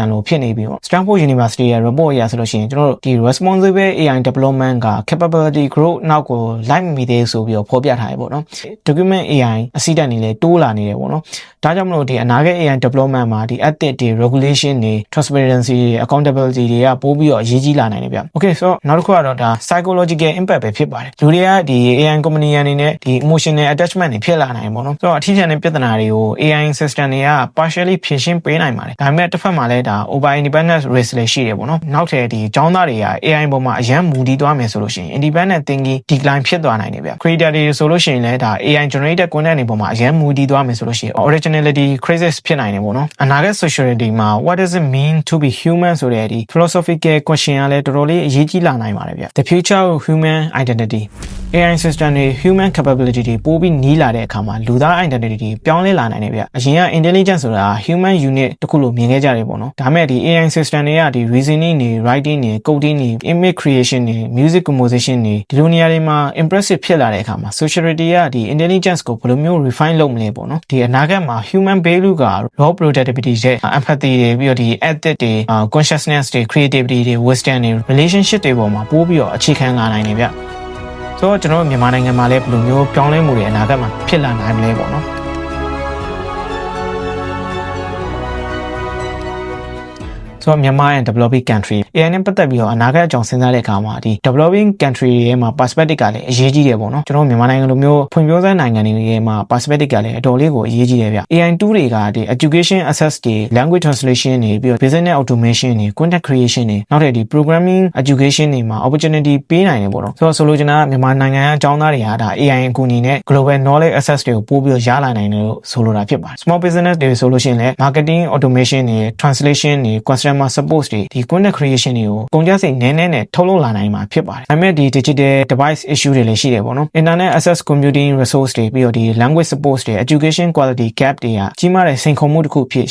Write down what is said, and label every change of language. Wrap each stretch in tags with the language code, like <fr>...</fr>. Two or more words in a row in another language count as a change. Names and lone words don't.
<my>လို့ဖြစ်နေပြီပေါ့ Stanford University ရဲ့ report အရဆိုလို့ရှိရင်ကျွန်တော်တို့ဒီ</my> <en>responsible AI development</en> <my>က</my> <en>capability growth</en> <my>နောက်ကို လိုက်မမီသေးဆိုပြီးတော့ဖော်ပြထားတယ်ပေါ့နော်</my> <en>document AI</en> <my>အစီအတန်တွေလည်းတိုးလာနေတယ်ပေါ့နော်ဒါကြောင့်မလို့ဒီအနာဂတ်</my> <en>AI development</en> <my>မှာဒီ ethics တွေ regulation တွေ transparency တွေ accountability တွေကပို့ပြီးတော့အရေးကြီးလာနိုင်တယ်ဗျ</my> <en>okay so</en> <my>နောက်တစ်ခုကတော့ဒါ</my> <en>psychological impact</en> <my>ပဲဖြစ်ပါတယ်လူတွေက ဒီ</my> <en>AI company</en> <my>အနေနဲ့ဒီ</my> <en>emotional attachment</en> <my>တွေဖြစ်လာနိုင်ပေါ့နော်ဆိုတော့အထီးကျန်တဲ့ပြဿနာတွေကို</my> <en>AI system</en> <my>တွေက partially ဖြေရှင်းပေးနိုင်ပါတယ်ဒါပေမဲ့တစ်ဖက်မှာလည်းဒါ</my> <en>over independent risk</en> <my>လည်းရှိတယ်ပေါ့နော်နောက်ထပ်ဒီကျောင်းသားတွေက AI ပေါ်မှာအရန်မူတည်သွားမယ်ဆိုလို့ရှိရင်</my> <en>independent thinking</en> <my>decline ဖြစ်သွားနိုင်တယ်ဗျ creator တွေဆိုလို့ရှိရင်လည်းဒါ</my> <en>AI generated content</en> <my>တွေပေါ်မှာအရန်မူတည်သွားမယ်ဆိုလို့ရှိရင်</my> <en>originality crisis</en> <my>ဖြစ်နိုင်တယ်ပေါ့နော်အနာဂတ် sociality မှာ</my> <en>what does it mean to be human</en> <my>ဆိုတဲ့ဒီ</my> <en>philosophical question</en> <my>ကလည်းတော်တော်လေးအရေးကြီးလာနိုင်ပါတယ်ဗျ</my> <en>the future of human identity AI system</en> <my>တွေ</my> <en>human capability</en> <my>တွေပိုပြီးနီးလာတဲ့အခါမှာလူသား identity တွေပြောင်းလဲလာနိုင်တယ်ဗျအရင်က intelligence ဆိုတာ</my> <en>human unit</en> <my>တခုလို့မြင်ခဲ့ကြတယ်ပေါ့နော်ဒါမဲ့ဒီ</my> <en>AI system</en> <my>တွေက ဒီ reasoning တွေ writing တွေ coding တွေ</my> <en>image creation</en> <my>တွေ</my> <en>music composition</en> <my>တွေဒီလိုနေရာတွေမှာ impressive ဖြစ်လာတဲ့အခါမှာ sociality ကဒီ intelligence ကိုဘယ်လိုမျိုး refine လုပ်မလဲပေါ့နော်ဒီအနာဂတ်မှာ</my> <en>human value</en> <my>က</my> <en>raw productivity</en> <my>ရဲ့ empathy တွေပြီးတော့ဒီ ethic တွေ consciousness တွေ creativity တွေ wisdom တွေ relationship တွေပေါ်မှာပို့ပြီးတော့အခြေခံလာနိုင်တယ်ဗျဆိုတော့ကျွန်တော်မြန်မာနိုင်ငံမှာလည်းဘယ်လိုမျိုးပြောင်းလဲမှုတွေအနာဂတ်မှာဖြစ်လာနိုင်မလဲပေါ့နော် ဆိုတော့မြန်မာရဲ့</my> <en>developing country AI</en> <my>နဲ့ပတ်သက်ပြီးတော့အနာဂတ်အကြောင်းစဉ်းစားတဲ့အခါမှာဒီ</my> <en>developing country</en> <my>တွေရဲ့မှာ perspective ကလည်းအရေးကြီးတယ်ပေါ့နော်ကျွန်တော်မြန်မာနိုင်ငံလိုမျိုးဖွံ့ဖြိုးဆဲနိုင်ငံတွေရဲ့မှာ perspective ကလည်းအတော်လေးကိုအရေးကြီးတယ်ဗျ AI 2တွေကဒီ</my> <en>education access</en> <my>တွေ</my> <en>language translation</en> <my>တွေပြီးတော့</my> <en>business automation</en> <my>တွေ</my> <en>content creation</en> <my>တွေနောက်ထပ်ဒီ</my> <en>programming education</en> <my>တွေမှာ opportunity ပေးနိုင်တယ်ပေါ့နော်ဆိုလိုချင်တာကမြန်မာနိုင်ငံအကြောင်းသားတွေကဒါ AI အကူအညီနဲ့</my> <en>global knowledge access</en> <my>တွေကိုပို့ပြီးတော့ရလာနိုင်တယ်လို့ဆိုလိုတာဖြစ်ပါတယ်</my> <en>small business</en> <my>တွေဆိုလို့ရှိရင်လည်း</my> <en>marketing automation</en> <my>တွေ translation တွေ</my> <en>customer support</en> <my>တွေဒီ</my> <en>content creation</en> <my>တွေကိုကုန်ကျစ ရိတ်နည်းနည်းနဲ့ထုတ်လုပ်လာနိုင်မှာဖြစ်ပါတယ်ဒါပေမဲ့ဒီ</my> <en>digital device issue</en> <my>တွေလည်းရှိတယ်ပေါ့နော်</my> <en>internet access computing resource</en> <my>တွေပြီးတော့ဒီ</my> <en>language support</en> <my>တွေ</my> <en>education quality gap</en> <my>တွေကကြီးမားတဲ့စိန်ခေါ်မှုတစ်ခုဖြစ်</my>